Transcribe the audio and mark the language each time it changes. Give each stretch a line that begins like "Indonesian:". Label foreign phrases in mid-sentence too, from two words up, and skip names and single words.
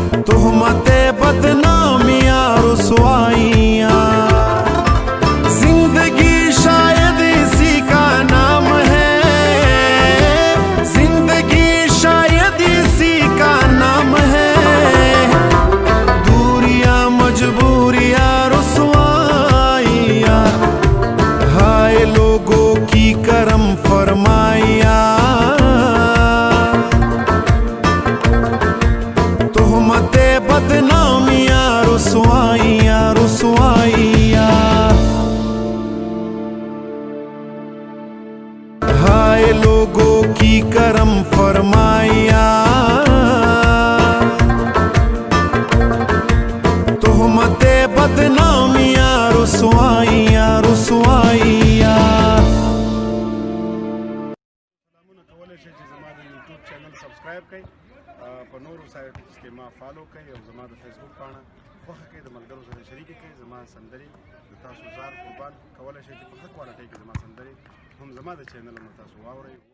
Hindi: तोहमते बदनामियां रुसवाइयां, जिंदगी शायद इसी का नाम है, जिंदगी शायद इसी का नाम है। दूरियां मजबूरियां रुसवाइयां, हाय लोगों की करम फरमाइयां, तोहमते बदनामियां रुसवाइयां रुसवाइयां। हाय लोगों की करम फरमाइयां, तोहमते बदनामियां रुसवाइयां रुसवाइयां।
Pashto: کولی شئ چې زما د یوټیوب چینل سبسکرایب کړئ، په نورو سایټس کې ما فالو کړئ او زما د فیسبوک پاڼه خوښه کړئ، د ملګرو سره شریکې کړئ. زما سندرې د تاسو زار قربان کولی شئ چې په ښه کوالټۍ کې زما سندرې هم زما د چینل نه تاسو واورئ.